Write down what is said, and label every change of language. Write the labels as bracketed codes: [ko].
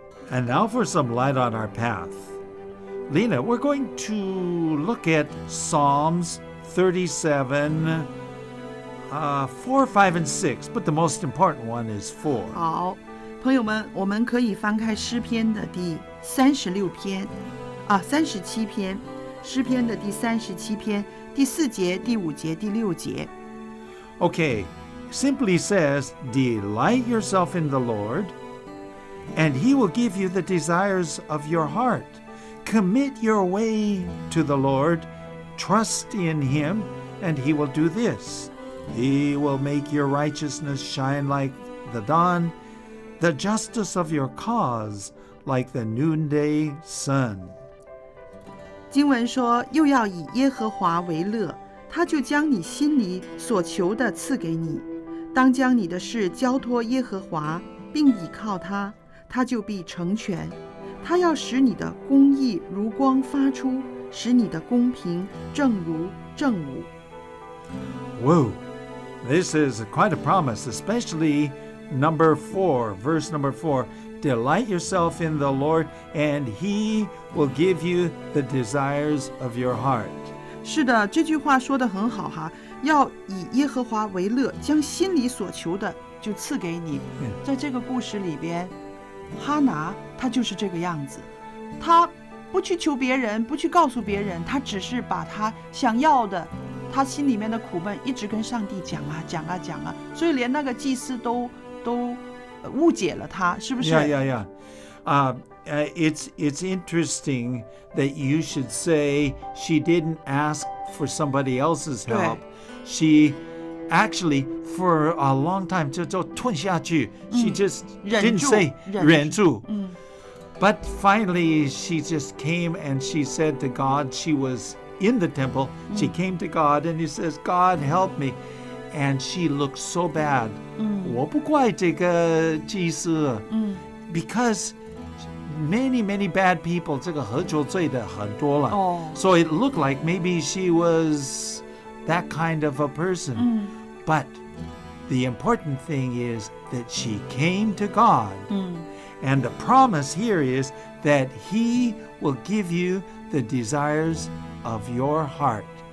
[en] And now for some light on our path. Lena, we're going to look at Psalms 37, 4, 5, and 6, but the most important one is 4. [zh] 好，朋友们，我们可以翻开诗篇的第36篇，37篇，诗篇的第37篇，第4节、第5节、第6节。 [en] Okay, simply says, delight yourself in the Lord, and He will give you the desires of your heart. Commit your way to the Lord, trust in Him, and He will do this. He will make your righteousness shine like the dawn, the justice of your cause like the noonday sun. [zh] 经文说，又要以耶和华为乐，他就将你心里所求的赐给你。当将你的事交托耶和华，并倚靠他，他就必成全。他要使你的公义如光发出，使你的公平正如正午。 [en] Whoa, this is quite a promise, especially number 4, verse number 4. Delight yourself in the Lord, and He will give you the desires of your heart. [zh] 是的，这句话说得很好哈，要以耶和华为乐，将心里所求的就赐给你。在这个故事里边，哈拿他就是这个样子，他不去求别人，不去告诉别人，他只是把他想要的，他心里面的苦闷一直跟上帝讲啊，所以连那个祭司都误解了他，是不是？ [en] Yeah. It's interesting that you should say she didn't ask for somebody else's help. She actually, for a long time, [zh] 就吞下去. [en] She just didn't say [zh] 忍住. [en] But finally, she just came and she said to God, she was in the temple. She came to God and he says, God, help me. And she looked so bad. [zh] 我不怪这个祭司. [en] Because many bad people, [zh] 这个喝酒醉的很多了. [en] So it looked like maybe she was that kind of a person. But the important thing is that she came to God. And the promise here is that He will give you the desires of your heart.